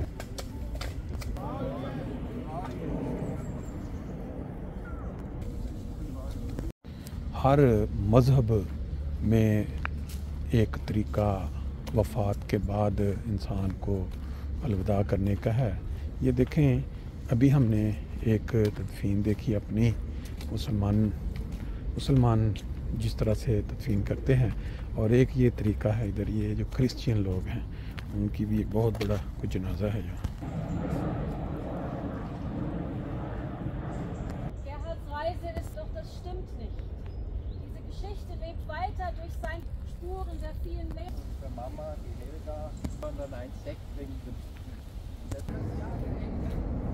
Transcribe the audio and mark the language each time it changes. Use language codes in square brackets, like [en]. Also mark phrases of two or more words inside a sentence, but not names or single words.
[hi] हर मज़हब में एक तरीका वफ़ात के बाद इंसान को अलविदा करने का है। ये देखें, अभी हमने एक तदफीन देखी अपनी, मुसलमान जिस तरह से तदफीन करते हैं, और एक ये तरीका है इधर ये जो क्रिश्चियन लोग हैं उनकी भी एक बहुत बड़ा कुछ जनाजा है यहाँ। [de] Spuren der vielen Leben. Für Mama, die Helga, und dann ein Sekt wegen dem